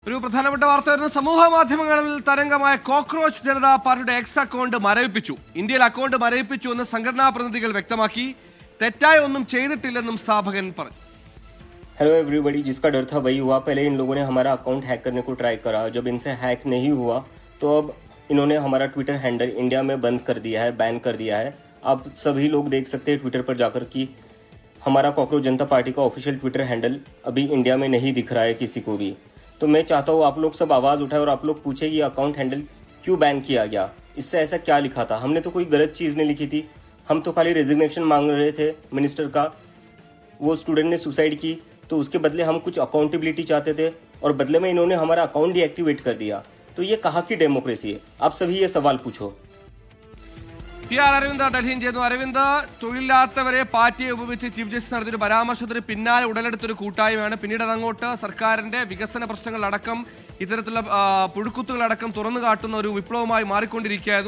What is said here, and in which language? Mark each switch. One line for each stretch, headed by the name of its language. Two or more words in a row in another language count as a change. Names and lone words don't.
Malayalam: ഒരു പ്രധാനപ്പെട്ട വാർത്ത വരുന്ന സമൂഹ മാധ്യമങ്ങളിൽ തരംഗമായ കോക്രോച്ച് ജനതാ പാർട്ടിയുടെ
English: X account
Malayalam: മരവിപ്പിച്ചു. ഇന്ത്യയിൽ അക്കൗണ്ട് മരവിപ്പിച്ചു എന്ന് സംഘടനാ പ്രതിനിധികൾ വ്യക്തമാക്കി. തെറ്റായ ഒന്നും ചെയ്തിട്ടില്ലെന്നും സ്ഥാപകൻ പറഞ്ഞു.
English: hello everybody,
Hindi: जिसका डर था वही हुआ। पहले इन लोगों ने हमारा अकाउंट हैक करने को ट्राई करा। जब इनसे हैक नहीं हुआ तो अब इन्होंने हमारा
English: Twitter handle
Hindi: इंडिया में बंद कर दिया है, बैन कर दिया है। आप सभी लोग देख सकते हैं ट्विटर पर जाकर कि हमारा कॉकरोच जनता पार्टी का
English: official Twitter handle
Hindi: अभी इंडिया में नहीं दिख रहा है किसी को भी। तो मैं चाहता हूँ आप लोग सब आवाज़ उठाए और आप लोग पूछे ये
English: account handle
Hindi: क्यों बैन किया गया, इससे ऐसा क्या लिखा था। हमने तो कोई गलत चीज़ नहीं लिखी थी, हम तो खाली रेजिग्नेशन मांग रहे थे मिनिस्टर का। वो स्टूडेंट ने सुसाइड की तो उसके बदले हम कुछ अकाउंटेबिलिटी चाहते थे और बदले में इन्होंने हमारा अकाउंट डीएक्टिवेट कर दिया। तो ये कहाँ की डेमोक्रेसी है? आप सभी ये सवाल पूछो।
Malayalam: അരവിന്ദ് ഡൽഹിയിൽ ചെയ്യുന്നു. അരവിന്ദ്, തൊഴിലില്ലാത്തവരെ പാർട്ടിയെ ഉപയോഗിച്ച്
English: chief justice
Malayalam: നടത്തിയൊരു പരാമർശത്തിന് പിന്നാലെ ഉടലെടുത്തൊരു കൂട്ടായ്മയാണ്. പിന്നീട് അതങ്ങോട്ട് സർക്കാരിന്റെ വികസന പ്രശ്നങ്ങളടക്കം ഇത്തരത്തിലുള്ള പുഴുക്കുത്തുകളടക്കം തുറന്നു കാട്ടുന്ന ഒരു വിപ്ലവമായി മാറിക്കൊണ്ടിരിക്കുകയായിരുന്നു.